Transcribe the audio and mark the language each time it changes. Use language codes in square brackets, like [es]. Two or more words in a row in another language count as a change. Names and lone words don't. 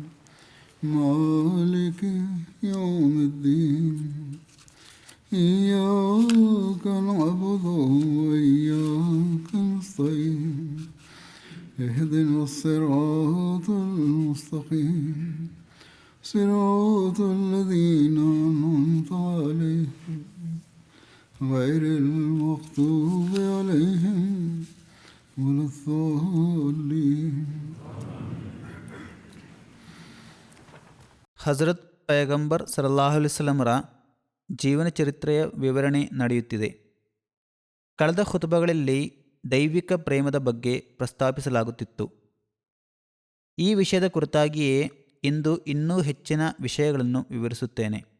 [ar] مالك يوم الدين إياك نعبد وإياك نستعين اهدنا الصراط المستقيم صراط الذين أنعمت عليهم غير المغضوب عليهم ولا الضالين. [kn] ಹಜರತ್ ಪೈಗಂಬರ್ [ar] صلى الله عليه وسلم [kn] ಜೀವನ ಚರಿತ್ರೆಯ ವಿವರಣೆ ನಡೆಯುತ್ತಿದೆ. ಕಳೆದ ಖುತಬಗಳಲ್ಲಿ ದೈವಿಕ ಪ್ರೇಮದ ಬಗ್ಗೆ ಪ್ರಸ್ತಾಪಿಸಲಾಗುತ್ತಿತ್ತು. ಈ ವಿಷಯದ ಕುರಿತಾಗಿಯೇ ಇಂದು ಇನ್ನೂ ಹೆಚ್ಚಿನ ವಿಷಯಗಳನ್ನು ವಿವರಿಸುತ್ತೇನೆ.